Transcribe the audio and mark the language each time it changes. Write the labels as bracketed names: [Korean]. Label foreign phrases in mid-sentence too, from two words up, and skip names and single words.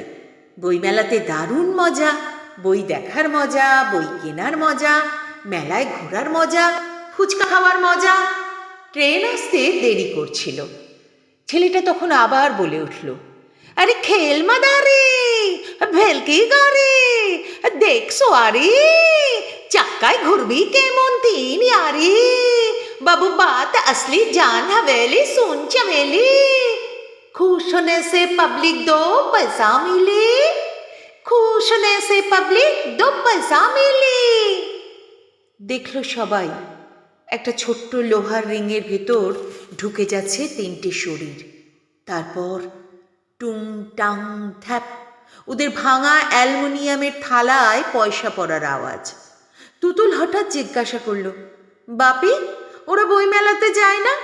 [Bangla] বইমেলাতে দারুণ মজা, বই দেখার মজা, বই কেনার মজা, মেলায় ঘোরার মজা, ফুচকা খাওয়ার মজা। ট্রেন আসতে দেরি করছিল। ছেলেটা তখন আবার বলে উঠল, আরে খেল মাদারি ভেলকি গাড়ি দেখছো আরে চাক্কায় ঘুরবি কেমন তিন [Hindi] यारी बाबू बात असली जान हवेली सुन चमेली खुश होने से पब्लिक 2 पैसा मिली खुश होने से पब्लिक 2 पैसा मिली। [Bangla] দেখলো সবাই একটা ছোট্ট লোহার রিংয়ের ভেতর ঢুকে যাচ্ছে 3টে শরীর। তারপর টুং টাং থ্যাপ ওদের ভাঙা অ্যালুমিনিয়ামের থালায় পয়সা পড়ার আওয়াজ। তুতুল হঠাৎ জিজ্ঞাসা করলো, বাপি ওরা বইমেলাতে যায় না?